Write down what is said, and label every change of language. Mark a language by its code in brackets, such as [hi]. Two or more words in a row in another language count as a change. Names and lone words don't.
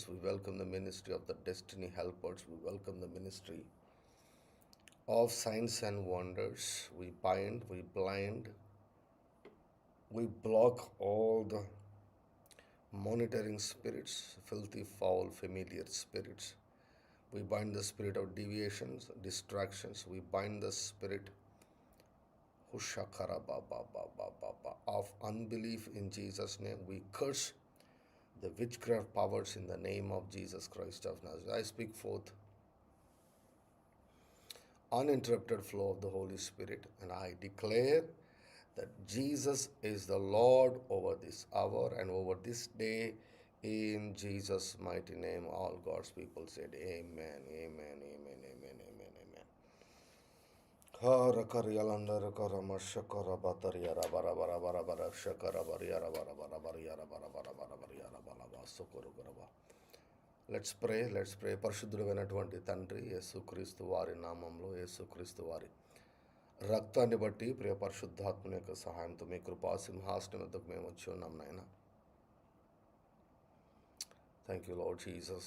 [en] We welcome the ministry of the destiny helpers. We welcome the ministry of signs and wonders. We bind, we blind, we block all the monitoring spirits, filthy, foul, familiar spirits. We bind the spirit of deviations, distractions. We bind the spirit Hushakara ba ba ba ba ba ba of unbelief in Jesus' name. We curse the witchcraft powers in the name of Jesus Christ of Nazareth. I speak forth uninterrupted flow of the Holy Spirit, and I declare that Jesus is the Lord over this hour and over this day. In Jesus' mighty name, all God's people said, Amen, Amen, Amen, Amen, Amen, Amen. Hara karyalandara karama shakara batariara bara bara bara bara shakara bariara bara bara bariara bara bara bara bariara bara bara sukuru garaba. let's pray. [te] పరిశుద్ధుడైనటువంటి తండ్రి, యేసుక్రీస్తు వారి నామంలో, యేసుక్రీస్తు వారి రక్తాన్ని బట్టి, ప్రియ పరిశుద్ధాత్మ యొక్క సహాయంతో మీ కృపా సింహాసనం వద్దకు మేము వచ్చి ఉన్నాం నాయన. [en] thank you Lord Jesus.